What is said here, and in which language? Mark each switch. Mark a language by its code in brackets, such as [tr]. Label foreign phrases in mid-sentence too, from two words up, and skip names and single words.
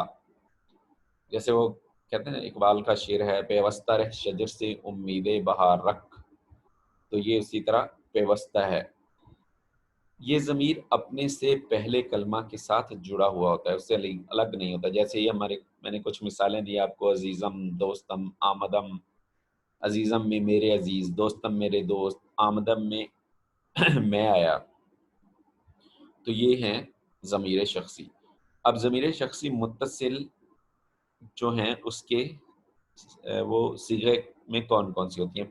[ur] جیسے وہ کہتے ہیں نا، اقبال کا شعر ہے، پیوستہ رہ شجر سے امید بہار رکھ. تو یہ اسی طرح پیوستہ ہے. یہ ضمیر اپنے سے پہلے کلمہ کے ساتھ جڑا ہوا ہوتا ہے، اس سے الگ نہیں ہوتا. جیسے یہ میں نے کچھ مثالیں دی آپ کو، [fa] عزیزم، دوستم، آمدم. [ur] عزیزم میں میرے عزیز، دوستم میرے دوست، آمدم میں میں آیا. تو یہ ہیں ضمیر شخصی. اب ضمیر شخصی متصل جو ہیں اس کے وہ صیغے میں کون کون سی ہوتی ہیں.